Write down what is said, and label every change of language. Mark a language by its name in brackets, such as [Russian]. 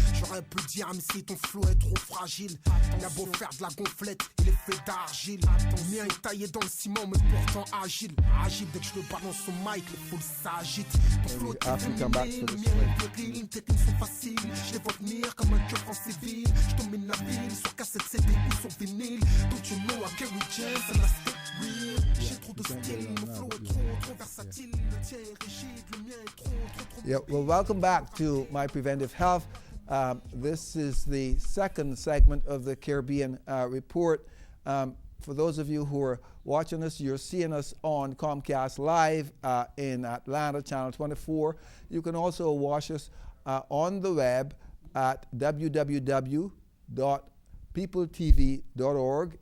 [French] J'aurais pu dire, mais si ton flow est trop fragile, il a beau faire de la gonflette, il est fait d'argile. Le mien est taillé dans le ciment, mais pourtant agile. Agile, dès que je le balance au mic, les foules s'agitent. Ton flow est féminin, le mien est péril. Tes rimes sont faciles, je les vois venir comme un cœur en civil. Je domine la ville, sur cassette CD ou sur vinyle. [English] Don't you know I carry gems and I stay real. [French] J'ai trop de style, mon flow est trop versatile. Le tien est rigide, le mien est trop. [English] Yeah, well, welcome back to My Preventive Health. This is the second segment of the Caribbean Report. For those of you who are watching us, you're seeing us on Comcast Live in Atlanta, Channel 24. You can also watch us on the web at www.peopletv.org.